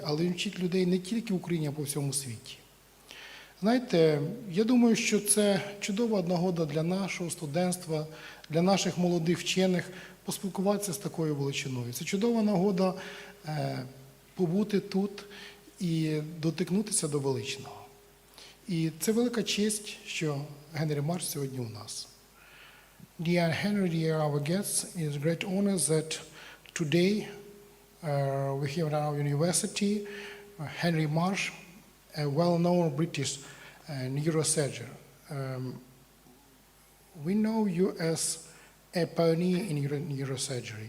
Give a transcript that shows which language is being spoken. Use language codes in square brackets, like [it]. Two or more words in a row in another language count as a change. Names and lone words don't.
[uk] Але він вчить людей не тільки в Україні, а по всьому світі. Знаєте, я думаю, що це чудова нагода для нашого студентства, для наших молодих вчених поспілкуватися з такою величиною. Це чудова нагода побути тут і дотикнутися до величного. І це велика честь, що Генрі Марш сьогодні у нас. [en] Dear Henry, dear our guests, it is a great honor that today we have at our university Henry Marsh, a well-known British neurosurgeon. We know you as a pioneer in neurosurgery.